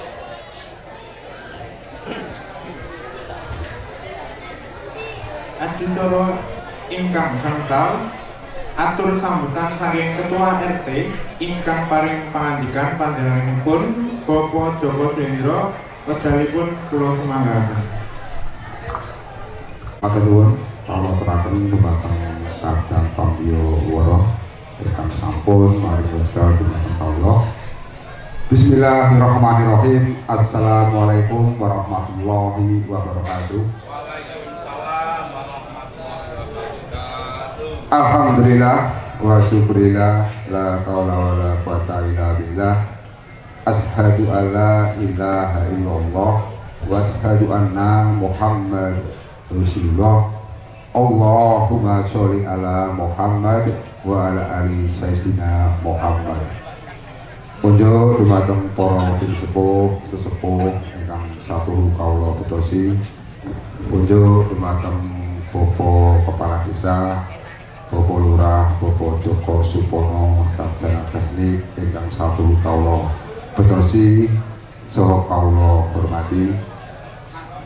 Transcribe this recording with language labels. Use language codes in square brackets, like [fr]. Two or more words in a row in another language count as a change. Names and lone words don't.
[jv] Adicara ingkang gangsal atur sambutan saking Ketua RT ingkang paring pangandikan panjenenganipun Bapak Joko Sendro wekdalipun kula semanggaken. Matur nuwun kula aturaken dumateng Kadang Pambiyo Woro ingkang sampun mari wedal dumateng kawula. [ar] بسم الله الرحمن الرحيم. السلام عليكم ورحمة الله وبركاته. وعليكم السلام ورحمة الله وبركاته. الحمد لله والشكر لله لا حول ولا قوة إلا بالله. أشهد أن لا إله إلا الله وأشهد أن محمدا رسول الله. اللهم صل على محمد وعلى آل سيدنا محمد. [jv] Punjo dumateng para sesepuh ingkang satu kawula putosi. Punjo dumateng Bapak Kepala Desa, Bapak Lurah, Bapak Joko Supono, Sarjana Teknik ingkang satu kawula putosi saha kawula hormati.